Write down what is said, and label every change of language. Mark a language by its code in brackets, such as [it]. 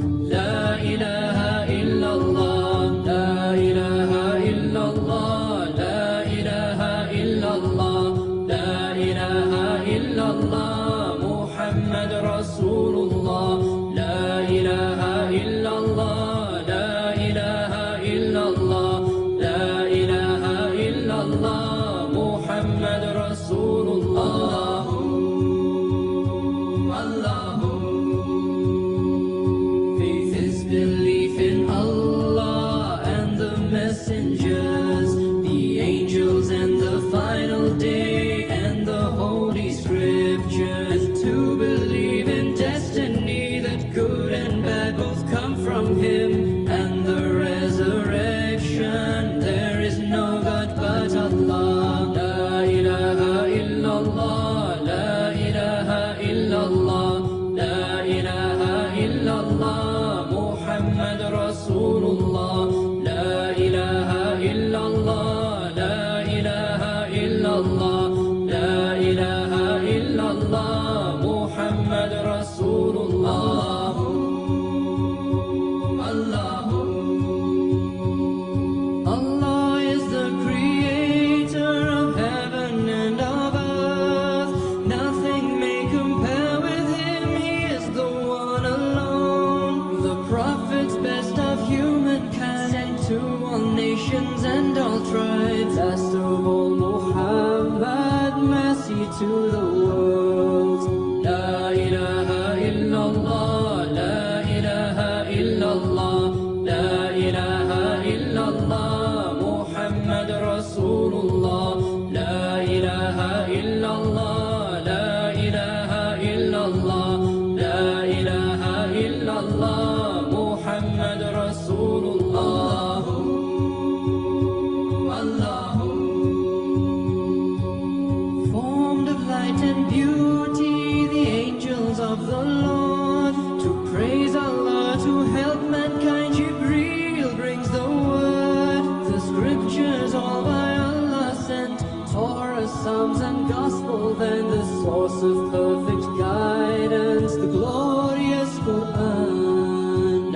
[ar] لا إله إلا الله لا إله إلا الله لا إله إلا الله لا إله إلا الله محمد رسول الله لا إله إلا الله لا إله إلا الله لا إله إلا الله محمد رسول الله الله [en] Faith is belief in Allah and the messengers, the angels and the final day and the holy scriptures. To believe in destiny that good and bad both come from Him and the resurrection. There is no God but Allah. [ar] La ilaha illallah, la ilaha illallah, la ilaha illallah. محمد رسول الله لا إله إلا الله لا إله إلا الله لا إله إلا الله محمد رسول الله الله [en] Allah is the creator of heaven and of earth. Nothing may compare with Him. He is the one alone. The prophets, best of humankind, sent to all nations and all tribes. Last of all, Muhammad, mercy to the world. [ar] La ilaha illallah, la ilaha illallah, la ilaha illallah. محمد رسول الله لا إله إلا الله لا إله إلا الله لا إله إلا الله محمد رسول الله الله [en] Formed of light and beauty, the angels of the Lord, to praise Allah, to help mankind. Jibreel brings the word, the scriptures all by Allah sent, Torah, Psalms and Gospel, then the source of perfect guidance, the glorious Quran.